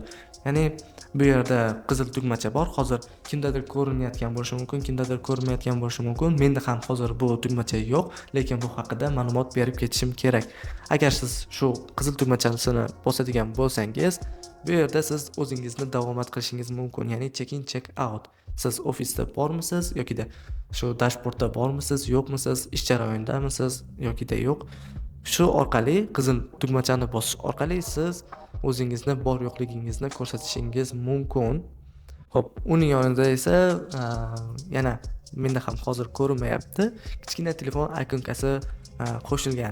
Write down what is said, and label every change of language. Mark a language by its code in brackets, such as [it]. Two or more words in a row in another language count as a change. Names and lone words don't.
[uz] Ya'ni bu yerda qizil tugmacha bor. Hozir kimdadir ko'rinayotgan bo'lishi mumkin, kimdadir ko'rinmayotgan bo'lishi mumkin. Menda ham hozir bu tugmacha yo'q, lekin bu haqida ma'lumot berib ketishim kerak. Agar siz shu qizil tugmachasini bosadigan bo'lsangiz, bu yerda siz o'zingizni davomat qilishingiz mumkin, ya'ni [en] check in, check out. [uz] Siz ofisda bormisiz yokida shu dashbordda bormisiz, yo'qmisiz, ish jarayonidamisiz yokida yo'q. Shu orqali qizil tugmachani bosish orqali siz o'zingizni bor yo'qligingizni ko'rsatishingiz mumkin. Xo'p, uning yonida esa yana menda ham hozir ko'rinmayapti, kichkina telefon ikonkasi qo'shilgan.